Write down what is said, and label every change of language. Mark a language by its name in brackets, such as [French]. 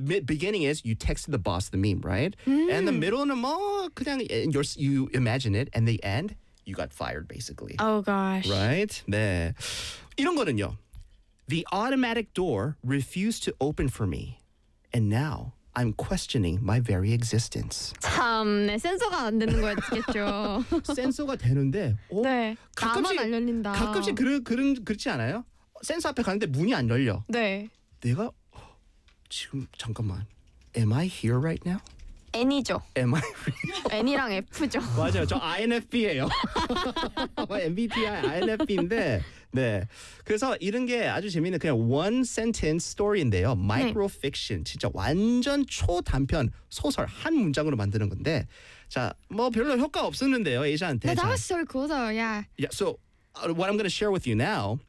[English] The beginning is you texted the boss the meme, right? And the middle는 [Korean] 뭐 그냥 [English] you imagine it, and the end you got fired basically. Oh gosh. Right? [Korean] 네. 이런 거는요. [English] The automatic door refused to open for me, and now I'm questioning my very existence. [Korean] 참, 네, 센서가 안 되는 거였겠죠. 센서가 되는데, 어? 네, 가끔씩 안 열린다. 가끔씩 그렇지 않아요? 센서 앞에 가는데 문이 안 열려. 네. 내가 지금 잠깐만, [English] am I here right now? [Korean] N이죠. [English] Am I real? [Korean] N이랑 F죠. 맞아요, 저 INFP예요. MBTI, INFP인데. 네, 그래서 이런 게 아주 재미있는 그냥 [English] one sentence story [Korean] 인데요. [English] Micro fiction, [Korean] 네. 진짜 완전 초단편 소설 한 문장으로 만드는 건데 자, 뭐 별로 효과 없었는데요, 에이자한테. [English] But that was so cool though, yeah. Yeah, so what I'm going to share with you now